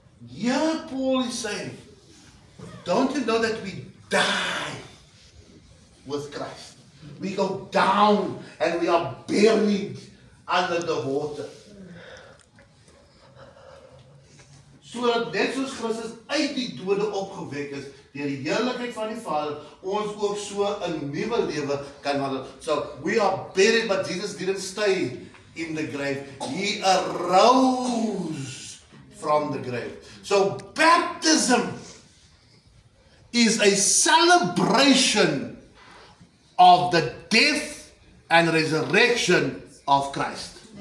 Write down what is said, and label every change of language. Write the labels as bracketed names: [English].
[English] Yeah, Paul is saying, don't you know that we die with Christ? We go down and we are buried under the water. [Afrikaans] Sodat net soos Christus uit die dode opgewek is, deur die heerlikheid van die Vader, ons ook so 'n nuwe lewe kan wandel. [English] So, we are buried, but Jesus didn't stay in the grave. He arose from the grave. So, baptism is a celebration of the death and resurrection of Christ.